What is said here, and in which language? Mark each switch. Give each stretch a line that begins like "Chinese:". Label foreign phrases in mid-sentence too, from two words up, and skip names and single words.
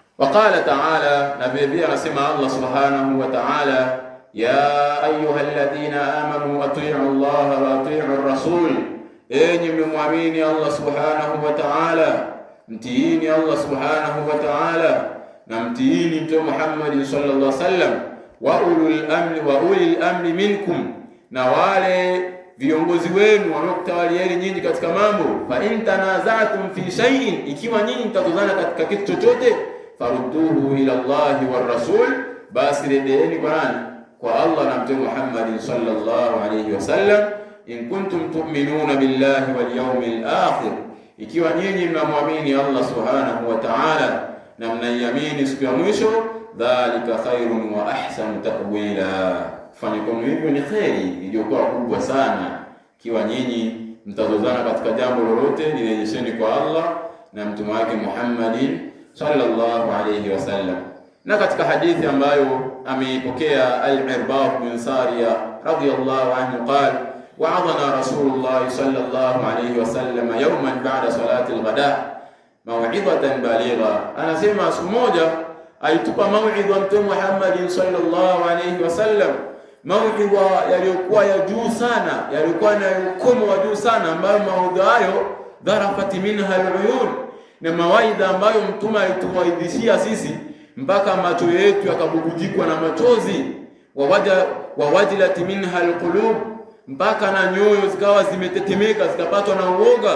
Arabic: وقال تعالى,
Swahili: na vile vile anasema
Arabic: الله سبحانه وتعالى, يا أيها الذين آمنوا أطيعوا الله وأطيعوا الرسول,
Swahili: enyi mlioamini
Arabic: الله سبحانه وتعالى,
Swahili: mtiini
Arabic: الله سبحانه وتعالى
Swahili: na mtiini Mtume Muhammad
Arabic: صلى الله عليه وسلم, وأولي الأمر منكم,
Swahili: na wale viongozi wenu wanaokutawalieni nyinyi katika mambo.
Arabic: فإن تنازعتم في شيء,
Swahili: ikiwa nyinyi mtatozana katika kitu chochote,
Arabic: فردوه إلى الله والرسول,
Swahili: basi redeeni kwa nani? Kwa Allah na Mtume Muhammad
Arabic: صلى الله عليه وسلم. إن كنتم تؤمنون بالله واليوم الآخر,
Swahili: ikiwa nyinyi mnamwamini
Arabic: الله سبحانه وتعالى
Swahili: na mnaiamini siku ya mwisho,
Arabic: ذلك خير وأحسن تأويلا,
Swahili: kufanya kwa hivyo ni khairi iliyokuwa kubwa sana. Ikiwa nyinyi mtazozana katika jambo lolote, nirejesheni kwa Allah na mtume wake Muhammadin
Arabic: صلى الله عليه وسلم.
Swahili: Na katika hadithi ambayo ameipokea
Arabic: Al-Irbad bin Sariya رضي الله عنه قال وعظنا رسول الله صلى الله عليه وسلم يوما بعد صلاة الغداة موعظة بليغة,
Swahili: anasema siku moja alitupa mauidha Mtume Muhammad
Arabic: صلى الله عليه وسلم,
Swahili: mauidha yaliyokuwa ya juu sana, yalikuwa na ukomo wa juu sana, ambayo maudhi hayo
Arabic: ذرفت منها العيون,
Swahili: na mawaidha ambayo Mtume alituwaidhishia sisi mpaka macho yetu yakabubujikwa na machozi,
Arabic: ووجلت منها القلوب,
Swahili: mpaka na nyoyo zikawa zimetetemeka zikapatwa na uoga.